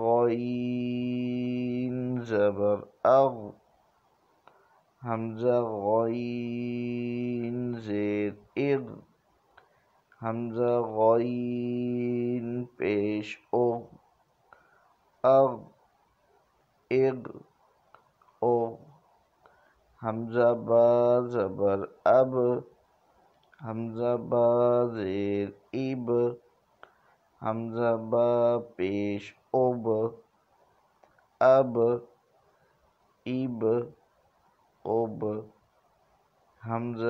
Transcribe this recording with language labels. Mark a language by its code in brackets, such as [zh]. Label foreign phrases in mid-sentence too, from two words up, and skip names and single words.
[ur] غین زبر اغ، حمزہ غین زیر اغ، حمزہ غین پیش اغ، اغ، اغ، اغ، حمزہ با زبر اب، حمزہ با زیر اب، حمزہ با پیش اب، اب، اب، اب، حمزہ